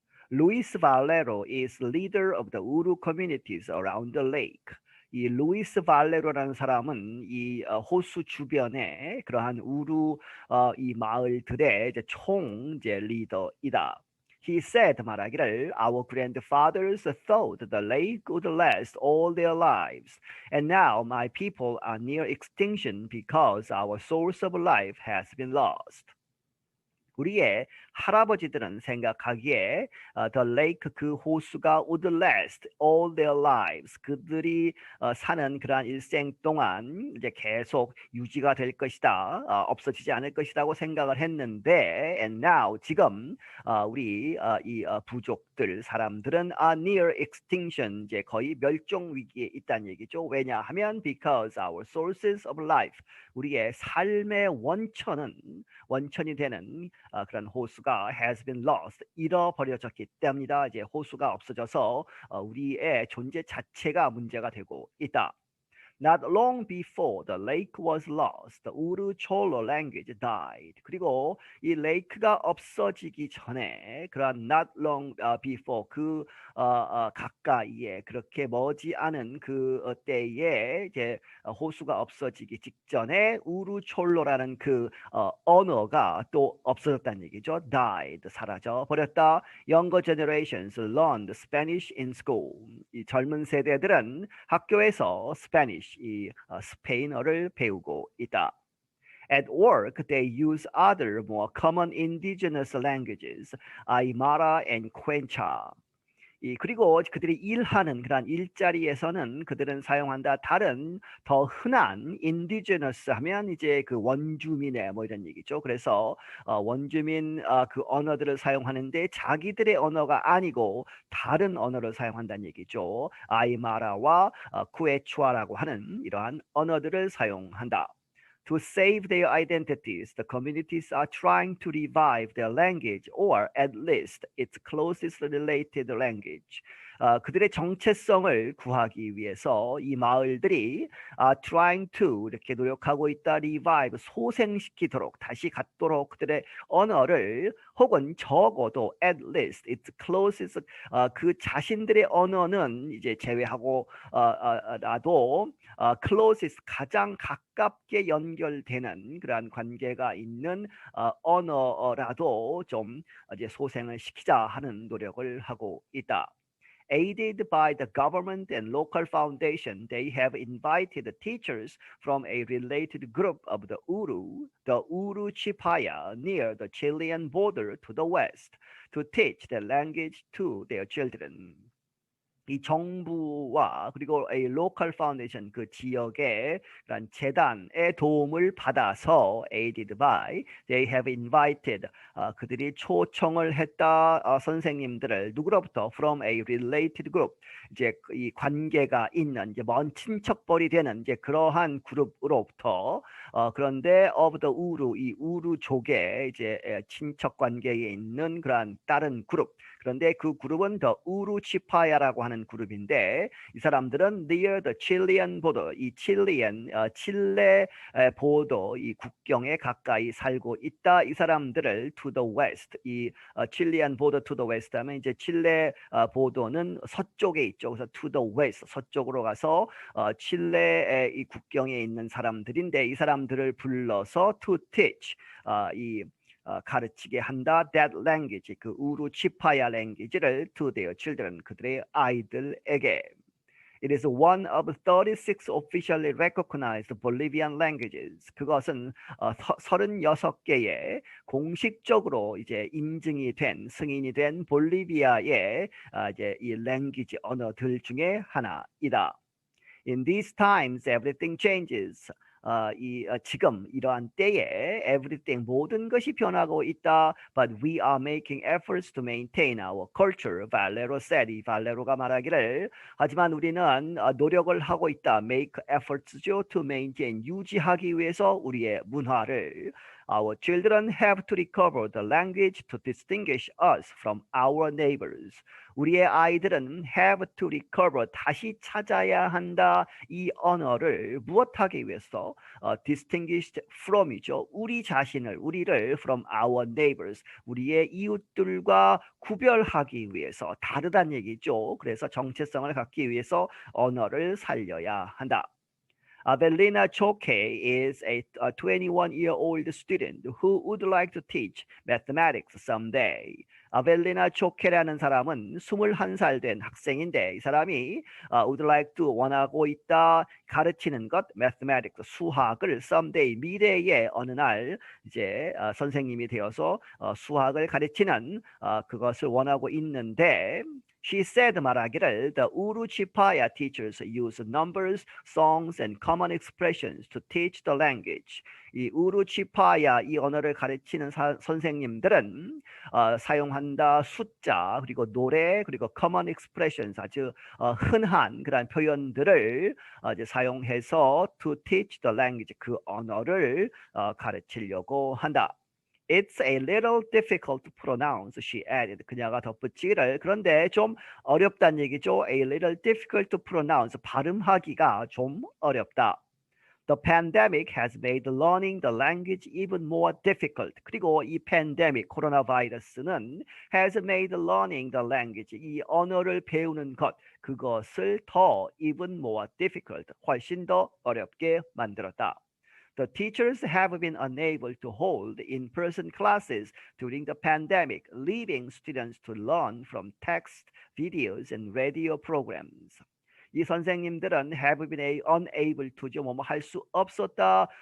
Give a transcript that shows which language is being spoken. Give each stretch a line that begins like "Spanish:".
English: Luis Valero is leader of the Uru communities around the lake.
Korean: 이 루이스 발레로라는 사람은 이 호수 주변에 그러한 우루 이 마을들의 이제 총 이제 리더이다.
English: He said
Korean: 말하기를
English: Our grandfathers thought the lake would last all their lives, and now my people are near extinction because our source of life has been lost.
Korean: 우리의 할아버지들은 생각하기에
English: the lake
Korean: 그 호수가
English: would last all their lives
Korean: 그들이 사는 그러한 일생 동안 이제 계속 유지가 될 것이다 없어지지 않을 것이라고 생각을 했는데
English: and now
Korean: 지금 우리 이 부족들 사람들은
English: are near extinction
Korean: 이제 거의 멸종 위기에 있다는 얘기죠. 왜냐하면
English: because our sources of life
Korean: 우리의 삶의 원천이 되는 그런 호수가
English: has been lost
Korean: 잃어버려졌기 때문이다. 이제 호수가 없어져서 우리의 존재 자체가 문제가 되고 있다.
English: Not long before the lake was lost, the Uru Cholo language died.
Korean: 그리고 이 레이크가 없어지기 전에 그런
English: not long before
Korean: 그 가까이에 그렇게 머지 않은 그 때에 이제 호수가 없어지기 직전에 우루 촐로라는 그 언어가 또 없어졌다는 얘기죠. died 사라져 버렸다.
English: Younger generations learned Spanish in school.
Korean: 이 젊은 세대들은 학교에서 Spanish 이 스페인어를 배우고 있다.
English: At work, they use other more common indigenous languages, Aymara and Quechua.
Korean: 그리고 그들이 일하는 그런 일자리에서는 그들은 사용한다 다른 더 흔한 indigenous 하면 이제 그 원주민의 뭐 이런 얘기죠. 그래서 원주민 그 언어들을 사용하는데 자기들의 언어가 아니고 다른 언어를 사용한다는 얘기죠. 아이마라와 쿠에추아라고 하는 이러한 언어들을 사용한다.
English: To save their identities, the communities are trying to revive their language or at least its closest related language.
Korean: 그들의 정체성을 구하기 위해서 이 마을들이
English: trying to
Korean: 이렇게 노력하고 있다. revive 소생시키도록 다시 갖도록 그들의 언어를 혹은 적어도
English: at least its closest
Korean: 그 자신들의 언어는 이제 제외하고 나도 closest 가장 가깝게 연결되는 그러한 관계가 있는 언어라도 좀 이제 소생을 시키자 하는 노력을 하고 있다.
English: Aided by the government and local foundation, they have invited teachers from a related group of the Uru Chipaya, near the Chilean border to the west, to teach the language to their children.
Korean: 이 정부와 그리고
English: a local foundation
Korean: 그 지역의 그런 재단의 도움을 받아서
English: aided by they have invited
Korean: 그들이 초청을 했다 선생님들을 누구로부터
English: from a related group
Korean: 이제 이 관계가 있는 이제 먼 친척벌이 되는 이제 그러한 그룹으로부터 그런데 of the 우루 이 우루족의 이제 친척 관계에 있는 그러한 다른 그룹 그런데 그 그룹은 더 우루치파야라고 하는 그룹인데 이 사람들은
English: near the Chilean border
Korean: 이 칠레 보도 이 국경에 가까이 살고 있다. 이 사람들을
English: to the west
Korean: 이
English: Chilean border to the west
Korean: 하면 이제 칠레 보도는 서쪽에 있죠. 그래서
English: to the west
Korean: 서쪽으로 가서 칠레의 이 국경에 있는 사람들인데 이 사람들을 불러서
English: to teach
Korean: 이 가르치게 한다.
English: That language, 그 우루치파야 language를 to their children,
Korean: 그들의 아이들에게.
English: It is one of 36 officially recognized Bolivian languages.
Korean: 그것은 36개의 공식적으로 이제 인증이 된 승인이 된 볼리비아의 이제 이 language 언어들 중에 하나이다.
English: In these times, everything changes.
Korean: 지금 이러한 때에 everything 모든 것이 변하고 있다.
English: But we are making efforts to maintain our culture.
Korean: 발레로 said 이 발레로가 말하기를 하지만 우리는 노력을 하고 있다.
English: Make efforts
Korean: 죠
English: to maintain
Korean: 유지하기 위해서 우리의 문화를. Our children have to recover the language to distinguish us from our neighbors. 우리의 아이들은
English: have to recover
Korean: 다시 찾아야 한다. 이 언어를 무엇하기 위해서
English: distinguished from
Korean: 이죠. 우리 자신을 우리를
English: from our neighbors
Korean: 우리의 이웃들과 구별하기 위해서 다르다는 얘기죠. 그래서 정체성을 갖기 위해서 언어를 살려야 한다.
English: Avelina Choque is a 21-year-old student who would like to teach mathematics someday.
Korean: 아벨리나 초케라는 사람은 21살 된 학생인데 이 사람이
English: would like to
Korean: 원하고 있다 가르치는 것 mathematics 수학을 someday 미래의 어느 날 이제 선생님이 되어서 수학을 가르치는 그것을 원하고 있는데
English: She said
Korean: 말하기를 the 우루치파야
English: teachers use numbers, songs, and common expressions to teach the language.
Korean: 이 우루치파야 이 언어를 가르치는 선생님들은 사용한다 숫자 그리고 노래 그리고
English: common expressions
Korean: 아주 흔한 그런 표현들을 이제 사용해서
English: to teach the language
Korean: 그 언어를 가르치려고 한다.
English: It's a little difficult to pronounce, she added.
Korean: 그녀가 덧붙이기를 그런데 좀 어렵다는 얘기죠.
English: A little difficult to pronounce.
Korean: 발음하기가 좀 어렵다.
English: The pandemic has made learning the language even more difficult.
Korean: 그리고 이 pandemic, 코로나 바이러스는
English: has made learning the language,
Korean: 이 언어를 배우는 것, 그것을 더
English: even more difficult,
Korean: 훨씬 더 어렵게 만들었다.
English: The teachers have been unable to hold in-person classes during the pandemic, leaving students to learn from text, videos, and radio programs.
Korean: 이 선생님들은
English: have been unable to
Korean: 죠. 뭐뭐 할 수 없었다.